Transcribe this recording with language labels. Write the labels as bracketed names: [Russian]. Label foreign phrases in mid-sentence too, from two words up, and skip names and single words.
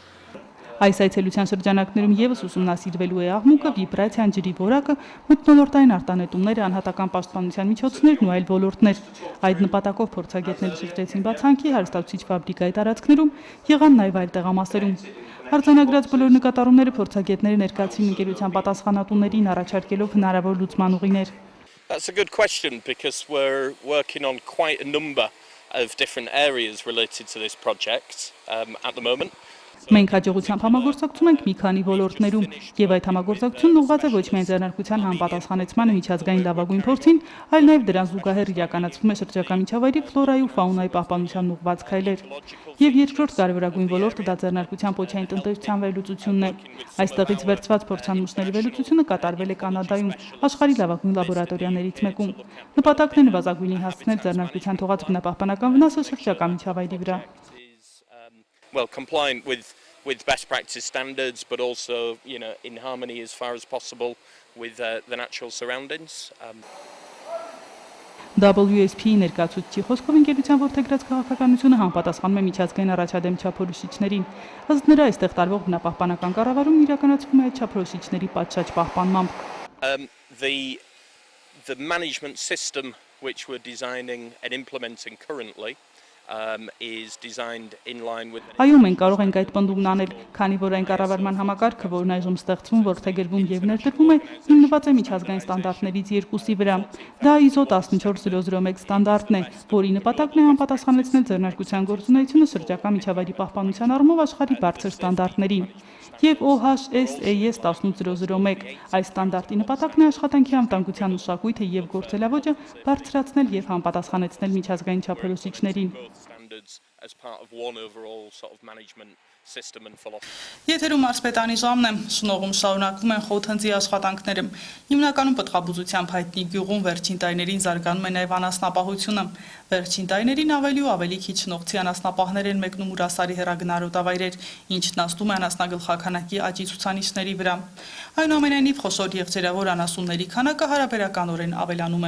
[Armenian] Այս այցելության շրջանակներում եւս ուսումնասիրվելու է աղմուկը, վիբրացիան, ջրի որակը, մթնոլորտային արտանետումները, անհատական պաշտպանության միջոցներն ու այլ ոլորտներ։ Այդ նպատակով փորձագետները շրջեցին բացանքի, հարստացուցիչ ֆաբրիկայի տարածքներում, եղան նաեւ այլ տեղամասերում։ Արձանագրած բոլոր նկատառումները փորձագետները ներկայացին ընկերության պատասխանատուներին առաջարկելով հնարավոր լուծման ուղիներ։ [English] That's a good question because we're working on quite a number of different areas related to this project at the moment. [Armenian] Մենք հաջողությամբ համագործակցում ենք մի քանի ոլորտներում եւ այդ համագործակցությունն ուղղված է ոչ միայն ձեռնարկության համապատասխանեցմանը միջազգային լավագույն փորձին, այլ նաեւ դրան զուգահեռ իրականացվում է շրջակա միջավայրի ֆլորայի ու ֆաունայի պահպանությանն ուղղված քայլեր։ Եվ երկրորդ կարևորագույն ոլորտը դա ձեռնարկության պոչային տնտեսության վերլուծությունն է։ Այստեղից վերցված փորձանմուշների վերլուծությունը կատարվել է Կանադայում, աշխարհի լավագույն լաբորատորիաներից մեկում։ Նպատակն է նվազագույնի հասցնել ձեռնարկության թողած բնապահպանական վնասը շրջակա միջավայրի վրա։ [English] Well, compliant with best practice standards, but also, in harmony as far as possible with the natural surroundings. [Armenian] WSP ներկայացուցիչի խոսքով ընկերության ողջագրած քաղաքականությունը համապատասխանում է միջազգային առաջադեմ չափորոշիչներին։ Ըստ նրա, այստեղ տարվող բնապահպանական կառավարումն իրականացվում է այդ չափորոշիչների պատշաճ պահպանմամբ։ [English] The management system which we're designing and implementing currently is designed in line with [Armenian] Այո, մենք կարող ենք այդ պնդումն անել, քանի որ այն կառավարման համակարգը, որն այժմ ստեղծվում, որդեգրվում եւ ներդրվում է, հիմնված է միջազգային ստանդարտներից երկուսի վրա։ Դա ISO 14001 ստանդարտն է, որի նպատակն է համապատասխանեցնել ձեռնարկության գործունեությունը շրջակա միջավայրի պահպանության առումով աշխարհի բարձր ստանդարտներին։ Եվ OHSAS 18001 այս ստանդարտի նպատակն է աշխատանքի անվտանգության մշակույթը եւ գործելավոճը բարձրացնել եւ համապատասխանեցնել միջազգային չափորոշիչներին։ [English] as part of one overall sort of management system and philosophy. [Armenian] Եթերում Մարսպետանի ժամն է, շնորհում շարունակվում են խոթընձի աշխատանքները։ Հիմնականում պտղաբուծությամբ հայտնի գյուղում վերջին տարիներին զարգանում է նաև անասնապահությունը։ Վերջին տարիներին ավելի ու ավելի քիչ շնողցի անասնապահներ են մեկնում Ուրասարի հեռագնարոտավայրեր, ինչն ազդում է անասնագլխականակի աճի ցուցանիշների վրա։ Այնուամենայնիվ խոշոր եղջերավոր անասունների քանակը հարաբերականորեն ավելանում է։